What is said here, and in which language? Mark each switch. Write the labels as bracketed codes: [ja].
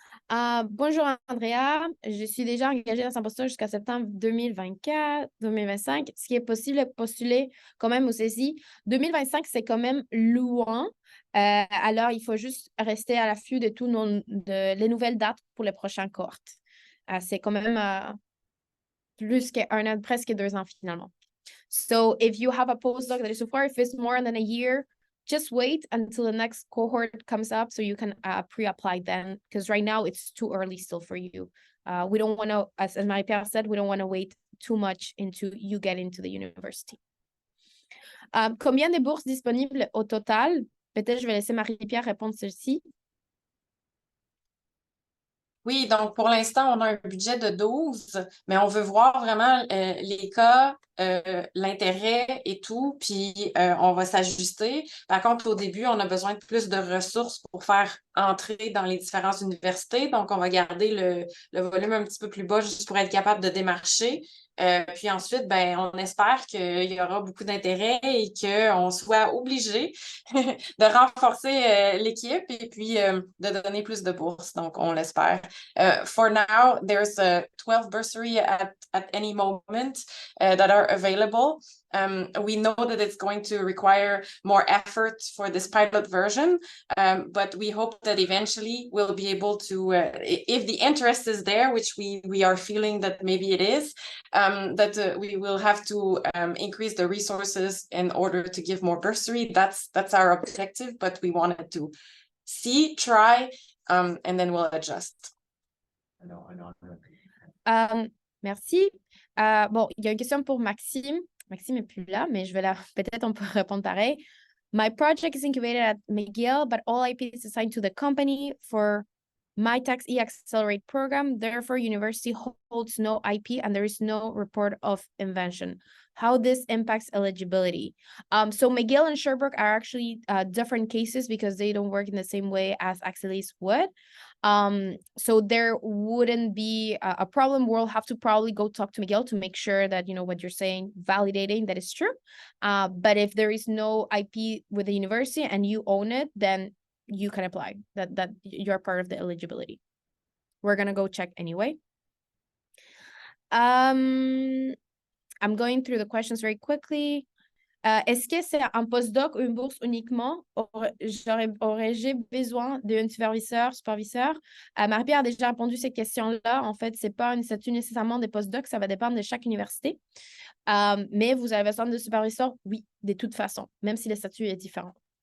[fr] Bonjour Andrea, je suis déjà engagée dans un poste jusqu'à septembre 2024-2025. Ce qui est possible de postuler quand même aux saisies. 2025, c'est quand même loin. Alors, il faut juste rester à l'affût de les nouvelles dates pour les prochaines cohortes. C'est quand même plus qu'un an, presque 2 ans finalement. [en] So, if you have a postdoc that is so far, if it's more than a year, just wait until the next cohort comes up so you can pre-apply then, because right now it's too early still for you. We don't want to, as Marie-Pierre said, we don't want to wait too much into you getting into the university. [fr] Combien de bourses disponibles au total? Peut-être je vais laisser Marie-Pierre répondre ceci. Oui, donc pour l'instant, on a un budget de 12, mais on veut voir vraiment les cas, l'intérêt et tout, puis on va s'ajuster. Par contre, au début, on a besoin de plus de ressources pour faire entrer dans les différentes universités, donc on va garder le volume un petit peu plus bas juste pour être capable de démarcher. Puis ensuite, ben, on espère qu'il y aura beaucoup d'intérêt et qu'on soit obligé de renforcer l'équipe et puis de donner plus de bourses. Donc, on l'espère. [en] For now, there's 12 bursary at any moment that are available. We know that it's going to require more effort for this pilot version, but we hope that eventually we'll be able to, if the interest is there, which we are feeling that maybe it is, that we will have to increase the resources in order to give more bursary. That's our objective, but we wanted to see, try, and then we'll adjust. [fr] Merci. Bon, il y a une question pour Maxime. Maxime n'est plus là, mais peut-être on peut répondre pareil. [en] My project is incubated at McGill, but all IP is assigned to the company for my tax e-accelerate program. Therefore, university holds no IP and there is no report of invention. How this impacts eligibility. So McGill and Sherbrooke are actually different cases because they don't work in the same way as Axelis would. So there wouldn't be a problem. We'll have to probably go talk to McGill to make sure that, you know, what you're saying, validating that is true. But if there is no IP with the university and you own it, then you can apply, that you're part of the eligibility. We're gonna go check anyway. I'm going through the questions very quickly. [fr] Est-ce que c'est un postdoc ou une bourse uniquement? Aurais-je besoin d'un superviseur? Marie-Pierre a déjà répondu à cette question-là. En fait, c'est pas un statut nécessairement des postdocs, ça va dépendre de chaque université. Mais vous avez besoin de superviseur? Oui, de toute façon, même si le statut est différent.